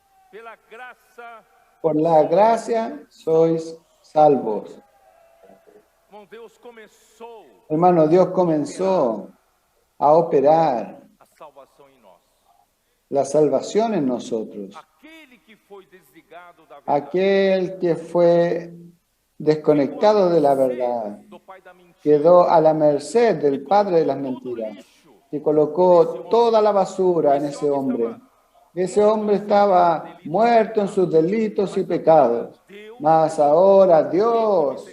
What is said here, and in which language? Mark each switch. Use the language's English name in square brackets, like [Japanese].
[Portuguese] pela graça, [Spanish] Por la gracia sois salvos. [Portuguese] irmão, Deus começou [Spanish] Hermano, Dios comenzó a operar [Portuguese] a salvação em nós. [Spanish] la salvación en nosotros. [Portuguese] Aquele que foi desligado da verdade, [Spanish] Aquel que fue desconectado de la verdad, [Portuguese] do pai da mentira, [Spanish] quedó a la merced del padre de las mentiras, que colocó toda la basura en ese hombre. Ese hombre estaba muerto en sus delitos y pecados, mas ahora Dios,